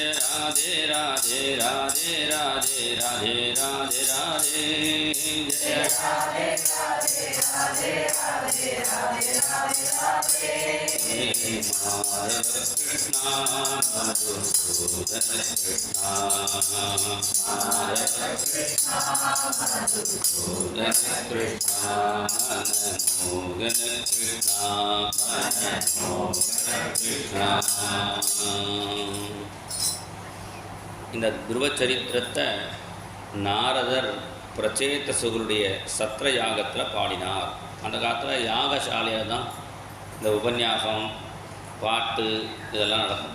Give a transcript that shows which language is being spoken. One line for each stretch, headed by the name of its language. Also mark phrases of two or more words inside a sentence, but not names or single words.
Sanskrit: राधे राधे राधे राधे राधे राधे राधे जय राधे राधे राधे राधे राधे राधे राधे माधव कृष्णा मधुसूदन कृष्णा माधव कृष्णा मधुसूदन कृष्णा मनमोहन कृष्णा मनमोहन कृष्णा.
Tamil: இந்த துருவ சரித்திரத்தை நாரதர் பிரச்சேதசுகளுடைய சத்திர யாகத்தில் பாடினார். அந்த காலத்தில் யாகசாலையில் தான் இந்த உபன்யாசம் பாட்டு இதெல்லாம் நடக்கும்.